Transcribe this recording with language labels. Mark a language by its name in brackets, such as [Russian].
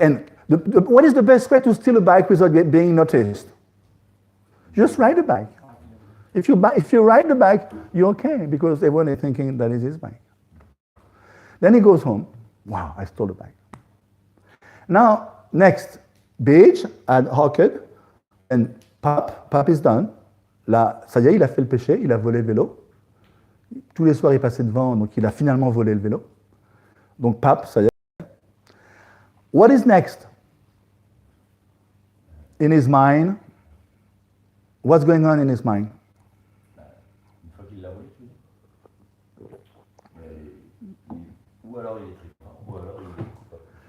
[English] And what is the best way to steal a bike without being noticed? Just ride a bike. If you ride the bike, you're okay, because everyone is thinking that is his bike. Then he goes home. Wow, I stole the bike. Now, next, Bij had hawked, and Pap is done. [French] Là, ça y est, il a fait le péché, il a volé le vélo. Tous les soirs, il passait devant, donc il a finalement volé le vélo. Donc Pap, ça y est. [English] What is next? in his mind, what's going on in his mind? [French] Une fois qu'il l'a volé, tu dis. Ou alors il est très fort, ou alors il est coupable.